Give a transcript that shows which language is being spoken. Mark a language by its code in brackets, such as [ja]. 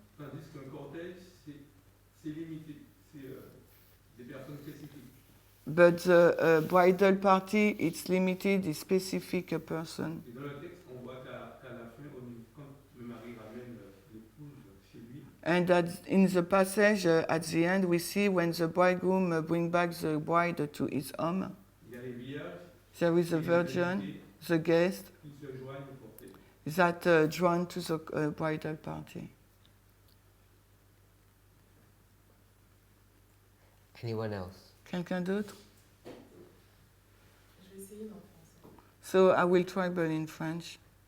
[fr] Tandis qu'un cortège, c'est limité, c'est des personnes spécifiques. [en] but the bridal party it's limited, it's specific person. [fr] Et dans le texte, on voit qu'à la fin, quand le mari ramène l'épouse chez lui, [en] And in the passage at the end, we see when the bridegroom bring back the bride to his home, [fr] il y a les vierges, [en] there is a [fr] et les [en] virgin, [fr] invités [en] the guest, [fr] qui se joignent au cortège. [en] that drawn to the bridal party. Anyone else? [fr] Quelqu'un d'autre? Je vais essayer en français. [en] So I will try, but in French.